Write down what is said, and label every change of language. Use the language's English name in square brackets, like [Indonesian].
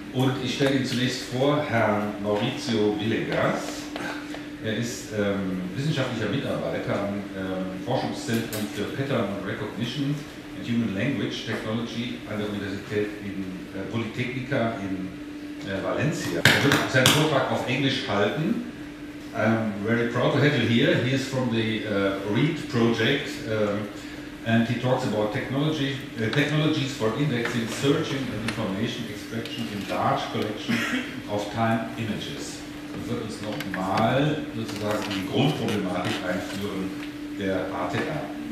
[German] Und ich stelle Ihnen zunächst vor Herrn Mauricio Villegas. Er ist wissenschaftlicher Mitarbeiter am Forschungszentrum für Pattern Recognition and Human Language Technology an der Universität in Polytechnic in Valencia. Er wird seinen Vortrag auf Englisch halten. [English] I'm very proud to have you here. He is from the READ project and he talks about technologies for indexing, searching and information extraction in large collection of time images. [German] Er wird uns nochmal sozusagen die Grundproblematik einführen der HTR.